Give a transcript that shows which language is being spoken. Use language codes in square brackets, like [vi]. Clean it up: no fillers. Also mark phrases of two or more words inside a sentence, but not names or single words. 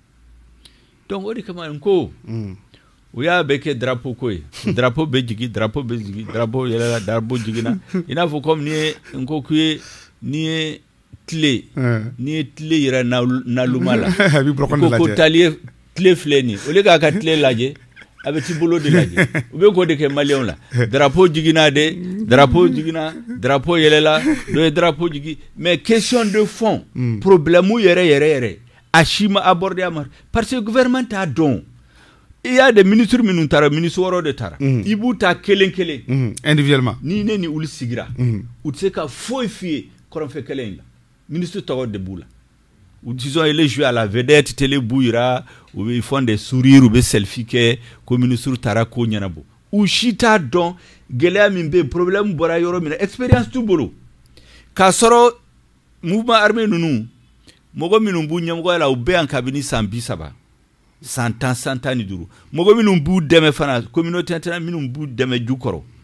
[bm] donc o de kama n ko o y'a bɛɛ kɛ drapeau ko ye drapeau bɛ jigi drapeau bɛ jigi drapeau yɛlɛla drapeau jiginna i n'a fɔ comme n ko k'i ye n'i ye tile yɛrɛ naluma la ko tile filɛ nin o le k'a ka tile lajɛ a bɛ t'i bolo de lajɛ u bɛ k'o de kɛ maliyɛnw la drapeau jiginna de drapeau jiginna drapeau yɛlɛla dɔ ye drapeau jigi [fr] mais question de fond problème [bm] yɛrɛ a si ma aborder a ma [fr] parce que [bm] gouvernement t'a dɔn [fr] il y a des ministres [bm] minnu taara ministre wɔɔrɔ de taara i b'u ta kelen individuellement ni ne ni olu sigira u tɛ se ka foyi f'i ye kɔrɔnfɛ kɛlɛ in la ministre tɔgɔ de b'u la [fr] ils ont élé jouer à la vedette [bm] télé b'u yira [fr] ils font des sourires [bm] u bɛ selfie kɛ ko ministre taara ko ɲɛnabɔ u si t'a dɔn gɛlɛya min bɛ yen problème bɔra yɔrɔ min na expérience t'u bolo k'a sɔrɔ [fr] mouvement armé [bm] ninnu mɔgɔ minnu b'u ɲɛmɔgɔya la u bɛ yan kabini san 30 san 10 san 15 mɔgɔ minnu b'u dɛmɛ fana [fr] communauté internationale [bm] minnu b'u dɛmɛ ju kɔrɔ